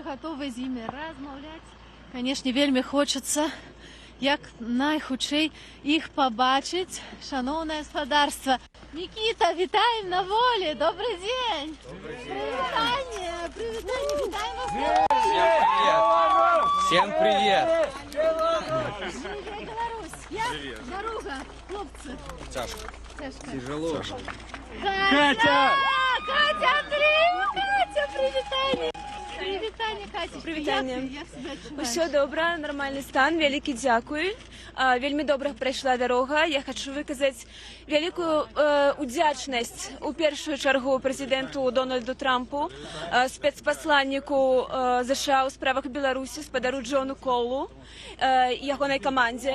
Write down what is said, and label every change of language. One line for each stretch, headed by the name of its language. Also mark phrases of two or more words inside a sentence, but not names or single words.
Belarusian: гатовы з імі размаўляць. Канешне, вельмі хочацца як найхутчэй іх пабачыць. Шаноўнае гаспадарства. Никита, вітаем на волі. Добрый дзень. Прывітанне, вітаем вас на волі.
Russian: Всем привет.
Belarusian: Беларусь. Як дарога, хлопцы?
Russian: Тяжко. Тяжело.
Belarusian: Катя! Катя, Андрей! Катя, привітанне! Привітанне, Катя. Привітанне. Як себе адчуваеш? Усё добра, нармальны стан, вялікі дзякуй. Вельмі добра прайшла дарога. Я хочу выказаць вялікую удзячнасць у першую чаргу прэзідэнту Дональду Трампу, спецпасланніку ЗША ў справах Беларусі, спадару Джону Колу, ягонай камандзе.